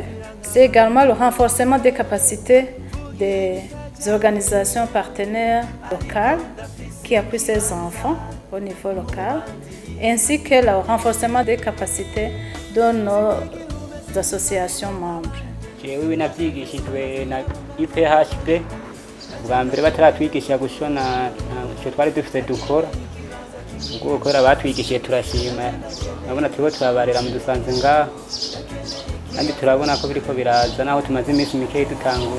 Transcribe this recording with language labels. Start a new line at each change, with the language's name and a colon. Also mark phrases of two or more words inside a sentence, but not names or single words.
French: C'est également le renforcement des capacités des organisations partenaires locales qui appuient ces enfants au niveau local, ainsi que le renforcement des capacités de nos associations membres.
Rundi: Jewe navyigishijwe na IPHB bwa mbere bataratwigisha gushona icyo twari dufite dukora ubwo gukora batwigishije turashima nabona turiko turabarera mu dusanze ngaho kandi turabona ko biriko biraza naho tumaze iminsi mikeyi dutangura.